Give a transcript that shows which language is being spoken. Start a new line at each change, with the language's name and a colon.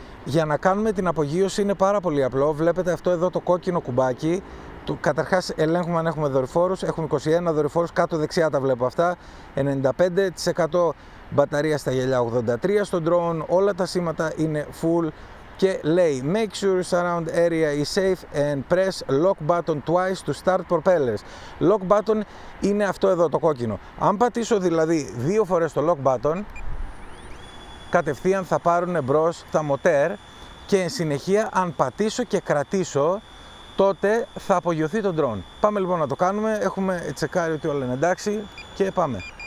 Greek: Για να κάνουμε την απογείωση είναι πάρα πολύ απλό. Βλέπετε αυτό εδώ το κόκκινο κουμπάκι. Καταρχάς ελέγχουμε αν έχουμε δορυφόρους. Έχουμε 21 δορυφόρους, κάτω δεξιά τα βλέπω αυτά. 95% μπαταρία στα γυαλιά, 83% στο drone. Όλα τα σήματα είναι full. Και λέει
English: make sure surround area is safe and press lock button twice to start propellers.
Greek: Lock button είναι αυτό εδώ το κόκκινο. Αν πατήσω δηλαδή 2 φορές το lock button, κατευθείαν θα πάρουν μπρος τα μοτέρ και εν συνεχεία αν πατήσω και κρατήσω, τότε θα απογειωθεί το drone. Πάμε λοιπόν να το κάνουμε, έχουμε τσεκάρει ότι όλα είναι εντάξει και πάμε.